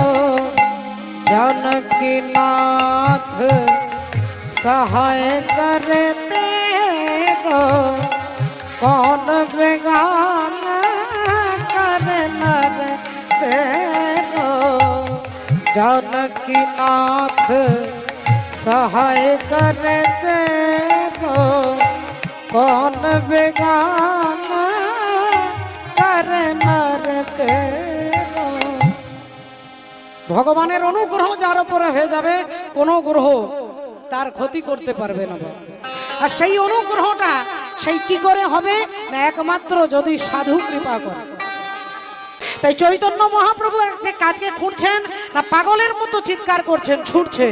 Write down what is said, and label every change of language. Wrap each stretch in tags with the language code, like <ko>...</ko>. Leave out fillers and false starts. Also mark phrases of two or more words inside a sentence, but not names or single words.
<hi>जानकी नाथ सहाय करे तेरो, कौन बेगान करे नर तेरो। जानकी नाथ सहाय करे तेरो, कौन बेगान करे नर तेरो।</hi> <bn>ভগবানের অনুগ্রহ যার উপরে হয়ে যাবে, কোনো গ্রহ তার ক্ষতি করতে পারবে না। আর সেই অনুগ্রহটা সেই কি করে হবে না, একমাত্র যদি সাধু কৃপা করে। তাই চৈতন্য মহাপ্রভু একটা কাজকে খুঁড়ছেন না, পাগলের মতো চিৎকার করছেন, ছুটছেন।</bn>